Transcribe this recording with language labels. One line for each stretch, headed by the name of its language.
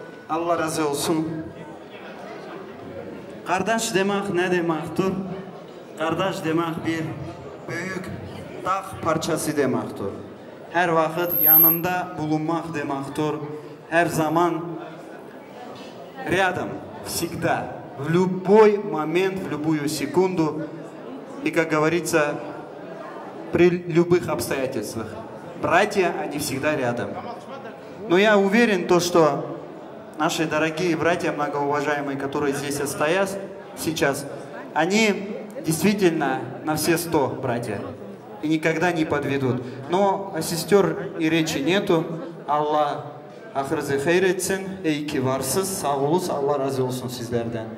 Turkish: Allah razı olsun. Kardeş demek ne demektir? Kardeş demek bir büyük dağ parçası demektir. Her vakit yanında bulunmak demektir. Her zaman
Russian: рядом, всегда, в любой момент, в любую секунду и, как говорится, при любых обстоятельствах. Братья, они всегда рядом. Но я уверен, что наши дорогие братья, многоуважаемые, которые здесь стоят сейчас, они действительно на все 100 братья и никогда не подведут. Но о сестер и речи нету.
Turkish: Аллах ahırızı hayır etsin. İyi ki varsız, sağ olun, Allah razı olsun sizlerden.